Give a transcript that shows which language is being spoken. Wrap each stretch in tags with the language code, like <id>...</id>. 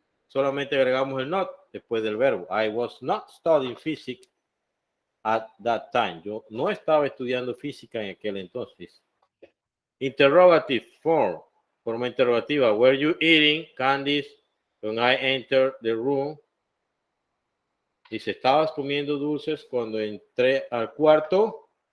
<es>Solamente agregamos el not después del verbo.</es> <en>I was not studying physics at that time.</en> <es>Yo no estaba estudiando física en aquel entonces.</es> <en>Interrogative form,</en> <es>forma interrogativa.</es> <en>Were you eating candies when I entered the room?</en> <es>Dice, ¿estabas comiendo dulces cuando entré al cuarto?</es>